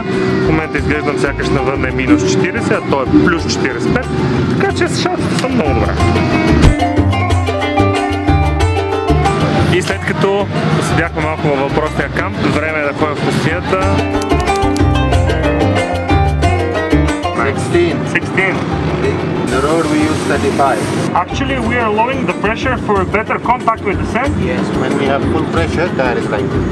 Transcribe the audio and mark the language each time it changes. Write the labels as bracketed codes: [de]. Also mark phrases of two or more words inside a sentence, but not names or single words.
[bg] В момента изглеждам сякаш навън е минус 40, а то е плюс 45, така че шалчета са много добре. И след като седяхме малко във въпросния камп, време е да ходим в пустинята. [en] 16. The road we use 35. Actually, we are lowering the pressure for better contact with the sand. Yes, when we have full pressure, tire is like this.